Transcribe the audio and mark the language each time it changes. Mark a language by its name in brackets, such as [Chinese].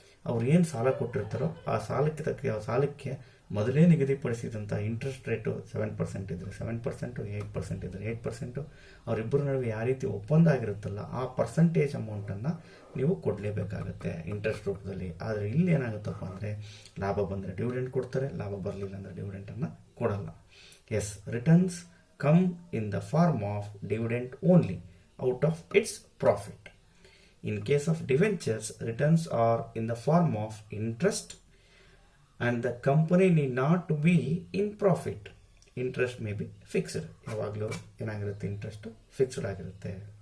[Kannada] ಅವ್ರು ಏನು ಸಾಲ ಕೊಟ್ಟಿರ್ತಾರೋ ಆ ಸಾಲಕ್ಕೆ ಮೊದಲೇ ನಿಗದಿಪಡಿಸಿದಂಥ ಇಂಟ್ರೆಸ್ಟ್ ರೇಟು 7% ಇದ್ದರೆ 7%, 8% ಇದ್ದರೆ 8%, ಅವರಿಬ್ಬರ ನಡುವೆ ಯಾವ ರೀತಿ ಒಪ್ಪಂದ ಆಗಿರುತ್ತಲ್ಲ ಆ ಪರ್ಸೆಂಟೇಜ್ ಅಮೌಂಟನ್ನು ನೀವು ಕೊಡಲೇಬೇಕಾಗುತ್ತೆ ಇಂಟ್ರೆಸ್ಟ್ ರೂಪದಲ್ಲಿ. ಆದರೆ ಇಲ್ಲಿ ಏನಾಗುತ್ತಪ್ಪ ಅಂದರೆ ಲಾಭ ಬಂದರೆ ಡಿವಿಡೆಂಡ್ ಕೊಡ್ತಾರೆ, ಲಾಭ ಬರಲಿಲ್ಲ ಅಂದರೆ ಡಿವಿಡೆಂಟನ್ನು ಕೊಡಲ್ಲ. [English] Yes, returns come in the form of dividend only out of its profit. In case of debentures, returns are in the form of interest and the company need not to be in profit. Interest may be fixed. [Kannada] ಯಾವಾಗಲೂ ಏನಾಗಿರುತ್ತೆ, interest fixed ಆಗಿರುತ್ತೆ.